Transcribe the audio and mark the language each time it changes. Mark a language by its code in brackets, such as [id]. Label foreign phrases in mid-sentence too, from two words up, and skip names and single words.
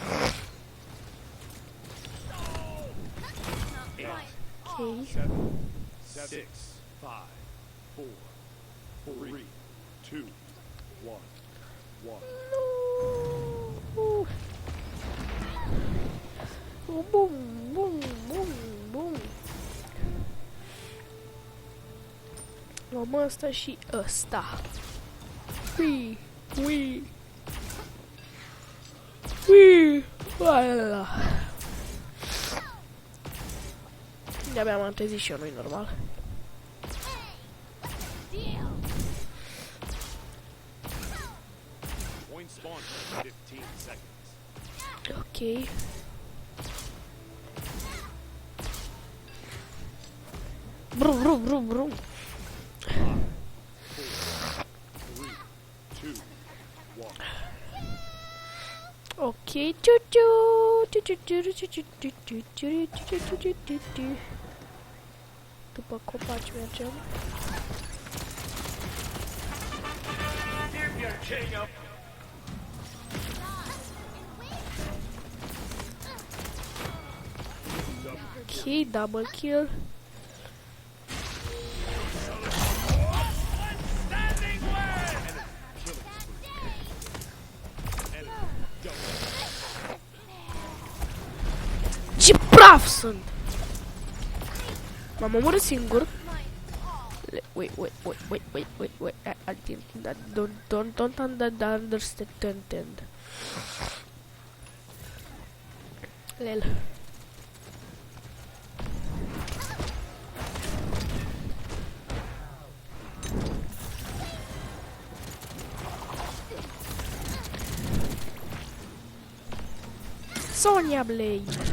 [ro] Ok. 7, 6, 5, 4, 3, 2, 1, 1. Bum, bum, bum, bum. Luăm ăsta și ăsta. Ui, ui. Ui. Uala. De-abia m-am trezit și eu, nu-i normal. [en] Point spawn for 15 seconds. Ok. Brum, brum, brum, brum. 5, 4, 3, 2, 1. Ok. Ciu-ciu. Ciu-ciu-ciu-ciu-ciu-ciu-ciu-ciu-ciu-ciu-ciu-ciu. [ro] După copaci mergem. Ok, [en] double kill. [ro] Ce praf sunt! M-am omorât singur. [en] Wait. I didn't. Don't understand. Lel. Sonya Blade.